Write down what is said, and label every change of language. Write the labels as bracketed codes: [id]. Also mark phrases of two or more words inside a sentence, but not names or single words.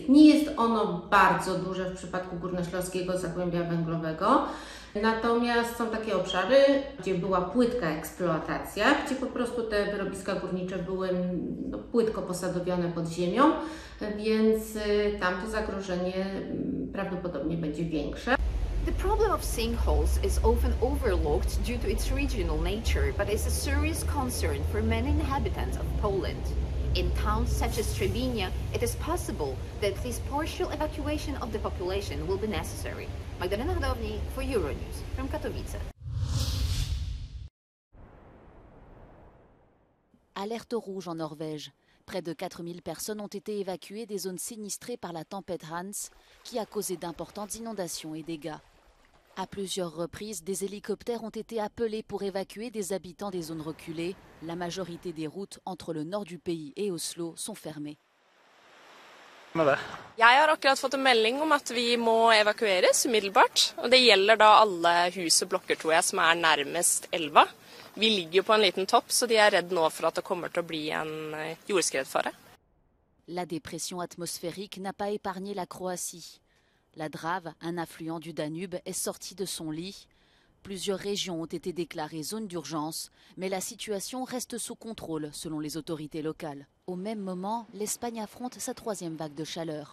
[pl] Nie jest ono bardzo duże w przypadku Górnośląskiego Zagłębia Węglowego, natomiast są takie obszary, gdzie była płytka eksploatacja, gdzie po prostu te wyrobiska górnicze były płytko posadowione pod ziemią, więc tam to zagrożenie prawdopodobnie będzie większe. [en] The problem of sinkholes is often overlooked due to its regional nature, but is a serious concern for many inhabitants of Poland. In towns such as Trzebinia, it is possible that this partial evacuation of the population will be necessary. Magdalena Hodowni for Euronews from Katowice. [fr] Alerte rouge en Norvège. Près de 4000 personnes ont été évacuées des zones sinistrées par la tempête Hans, qui a causé d'importantes inondations et dégâts. À plusieurs reprises, des hélicoptères ont été appelés pour évacuer des habitants des zones reculées. La majorité des routes entre le nord du pays et Oslo sont fermées. [no] Jeg har akkurat fått en melding om at vi må evakueres umiddelbart. Og det gjelder da alle hus og blokker, tror jeg, som er nærmest elva. Vi ligger jo på en liten topp, så de er redd nå for at det kommer til å bli en jordskredfare. [fr] La dépression atmosphérique n'a pas épargné la Croatie. La Drave, un affluent du Danube, est sorti de son lit. Plusieurs régions ont été déclarées zones d'urgence, mais la situation reste sous contrôle selon les autorités locales. Au même moment, l'Espagne affronte sa troisième vague de chaleur.